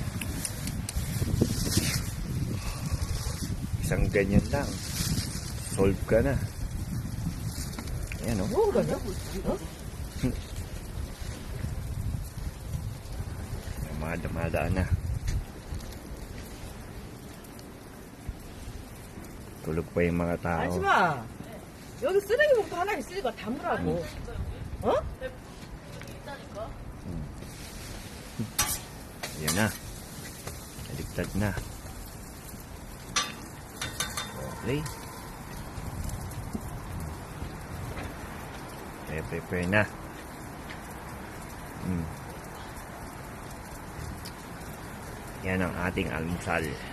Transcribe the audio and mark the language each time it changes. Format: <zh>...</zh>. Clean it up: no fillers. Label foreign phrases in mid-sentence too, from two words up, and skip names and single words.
<tl>Isang ganyan lang, solve ka na. Ayan o. Dumadaan na. Tulog pa yung mga tao.</tl> <ko>아줌마, 여기 쓰레기 봉투 하나 있으니까 담으라고. 어?</ko> <tl>Ayan na. Naligtad na. Okay. Prepare na. Yan ang ating almusal.</tl>